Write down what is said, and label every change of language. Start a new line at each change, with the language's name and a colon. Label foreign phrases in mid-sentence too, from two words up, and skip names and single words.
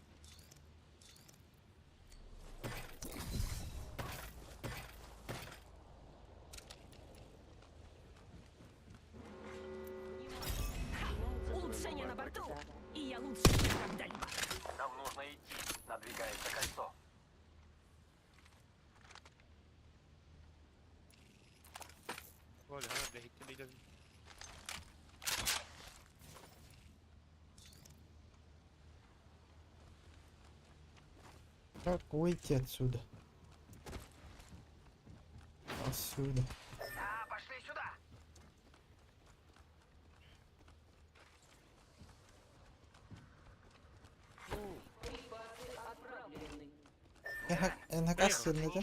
Russian: Улучшение на борту. И я лучше, чем когда-либо. Нам нужно идти. Надвигается кольцо. Оля,
Arabic: ها ده هيك اللي لازم.
Russian: Как выйти отсюда? Отсюда. Да, пошли сюда. НХК сильный,